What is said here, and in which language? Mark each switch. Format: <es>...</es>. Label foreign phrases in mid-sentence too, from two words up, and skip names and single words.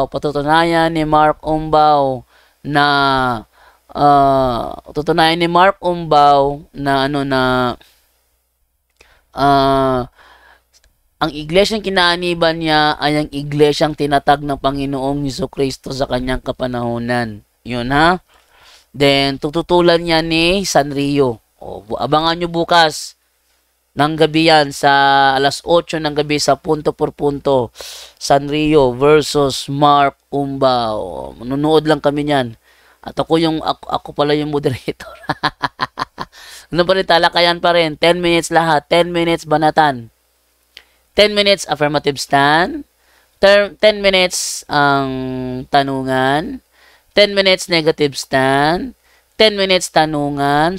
<tl>Patutunayan ni Mark Umbao na ang iglesyang kinaaniban niya ay ang iglesyang tinatag ng Panginoong Jesucristo sa kanyang kapanahunan. Yun ha. Then, tututulan niya ni Sanrio. Abangan nyo bukas ng gabi yan sa alas 8 ng gabi sa</tl> <es>punto por punto.</es> <tl>Sanrio versus Mark Umbao. Manunood lang kami niyan. At ako pala yung moderator. Ano pa rin, talakayan pa rin. 10 minutes lahat. 10 minutes banatan.</tl> <en>10 minutes affirmative stand, 10 minutes</en> <tl>ang tanungan,</tl> <en>10 minutes negative stand, 10 minutes tanungan.</en>